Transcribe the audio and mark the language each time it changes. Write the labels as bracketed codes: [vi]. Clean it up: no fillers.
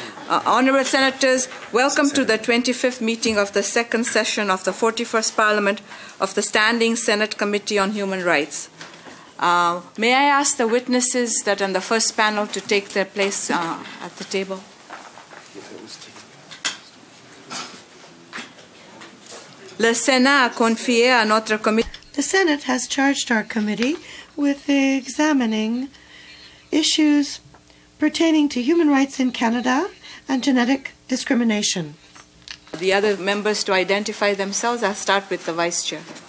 [en] Honorable Senators, welcome to the 25th meeting of the second session of the 41st Parliament of the Standing Senate Committee on Human Rights. May I ask the witnesses that on the first panel to take their place at the table? [fr] Le Sénat a confié à notre comité. [en] The Senate has charged our committee with examining issues pertaining to human rights in Canada and genetic discrimination. The other members to identify themselves. I'll start with the Vice Chair.